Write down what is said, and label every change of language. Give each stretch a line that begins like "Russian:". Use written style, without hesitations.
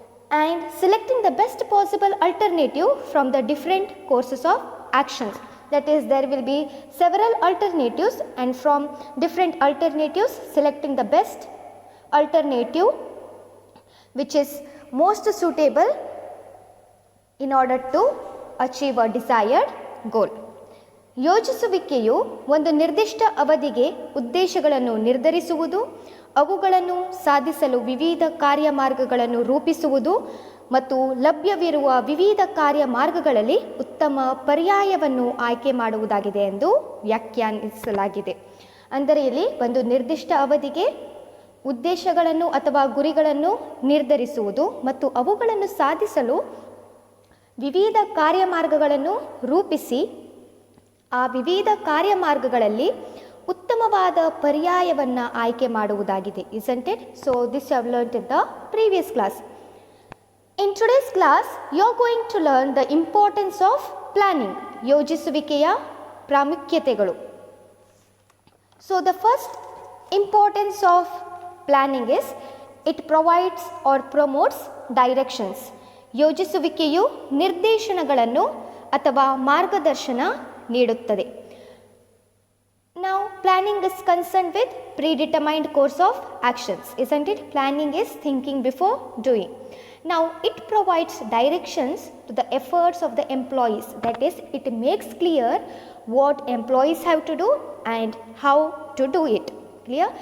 English: and selecting the best possible alternative from the different courses of actions, that is there will be several alternatives, and from different alternatives selecting the best alternative which is most suitable in order to achieve a desired goal.
Kannada: ಯೋಜಿಸುವಿಕೆಯು ಒಂದು ನಿರ್ದಿಷ್ಟ ಅವಧಿಗೆ ಉದ್ದೇಶಗಳನ್ನು ನಿರ್ಧರಿಸುವುದು, ಅವುಗಳನ್ನು ಸಾಧಿಸಲು ವಿವಿಧ ಕಾರ್ಯಮಾರ್ಗಗಳನ್ನು ರೂಪಿಸುವುದು ಮತ್ತು ಲಭ್ಯವಿರುವ ವಿವಿಧ ಕಾರ್ಯಮಾರ್ಗಗಳಲ್ಲಿ ಉತ್ತಮ ಪರ್ಯಾಯವನ್ನು ಆಯ್ಕೆ ಮಾಡುವುದಾಗಿದೆ ಎಂದು ವ್ಯಾಖ್ಯಾನಿಸಲಾಗಿದೆ. ಅಂದರೆ ಇಲ್ಲಿ ಒಂದು ನಿರ್ದಿಷ್ಟ ಅವಧಿಗೆ ಉದ್ದೇಶಗಳನ್ನು ಅಥವಾ ಗುರಿಗಳನ್ನು ನಿರ್ಧರಿಸುವುದು ಮತ್ತು ಅವುಗಳನ್ನು ಸಾಧಿಸಲು ವಿವಿಧ ಕಾರ್ಯಮಾರ್ಗಗಳನ್ನು ರೂಪಿಸಿ ಆ ವಿವಿಧ ಕಾರ್ಯಮಾರ್ಗಗಳಲ್ಲಿ ಉತ್ತಮವಾದ ಪರ್ಯಾಯವನ್ನು ಆಯ್ಕೆ ಮಾಡುವುದಾಗಿದೆ.
English: Isn't it? So this you have learnt in the previous class. In today's class you are going to learn the importance of planning,
Kannada: ಯೋಜಿಸುವಿಕೆಯ ಪ್ರಾಮುಖ್ಯತೆಗಳು.
English: So the first importance of planning is it provides or promotes directions.
Kannada: ಯೋಜಿಸುವಿಕೆಯು ನಿರ್ದೇಶನಗಳನ್ನು ಅಥವಾ ಮಾರ್ಗದರ್ಶನ ನೀಡುತ್ತದೆ.
English: Now planning is concerned with predetermined course of actions, isn't it? Planning is thinking before doing. Now it provides directions to the efforts of the employees, that is it makes clear what employees have to do and how to do it. Clear?